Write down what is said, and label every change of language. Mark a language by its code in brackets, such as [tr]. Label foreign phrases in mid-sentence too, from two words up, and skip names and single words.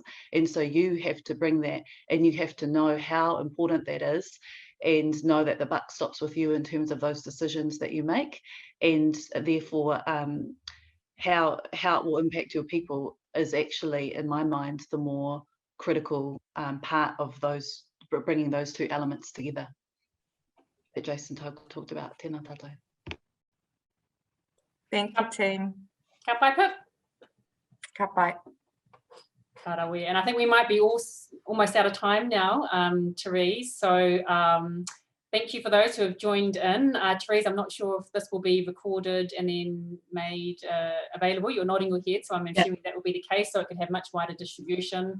[en] And so you have to bring that, and you have to know how important that is, and know that the buck stops with you in terms of those decisions that you make, and therefore how it will impact your people is actually, in my mind, the more critical part of those, bringing those two elements together that Jason talked about. [mi] Tēnā tātou. [en] Thank you, team. [mi] Ka pai Pip. Ka pai. Karawi. [en] And I think we might be almost out of time now, Therese. So thank you for those who have joined in. Therese, I'm not sure if this will be recorded and then made available. You're nodding your head, so I'm assuming that will be the case, so it could have much wider distribution.